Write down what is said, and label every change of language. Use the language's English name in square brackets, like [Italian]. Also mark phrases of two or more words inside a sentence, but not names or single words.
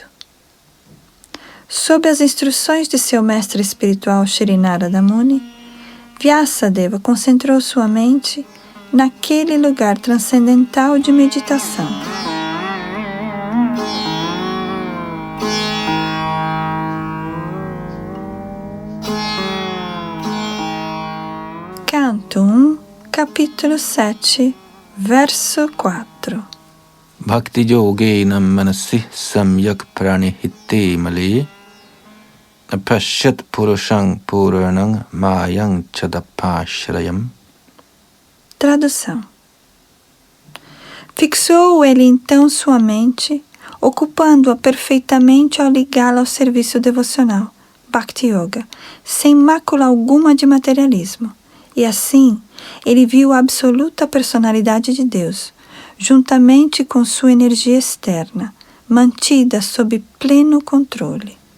[Portuguese] Sob as instruções de seu mestre espiritual Shri Narada Muni, Vyasadeva concentrou sua mente naquele lugar transcendental de meditação. Canto 1, capítulo 7, verso 4. [Sanskrit] भक्तियोगेन मनसि सम्यक् प्रणिहिते अमले अपश्यत् पुरुषं पुराणं मायां च तदपाश्रयम्. [Portuguese] Tradução. Fixou ele então sua mente, ocupando-a perfeitamente ao ligá-la ao serviço devocional, [Sanskrit] भक्ति योग, [Portuguese] sem mácula alguma de materialismo. E assim, ele viu a absoluta personalidade de Deus, juntamente com sua energia externa, mantida sob pleno controle.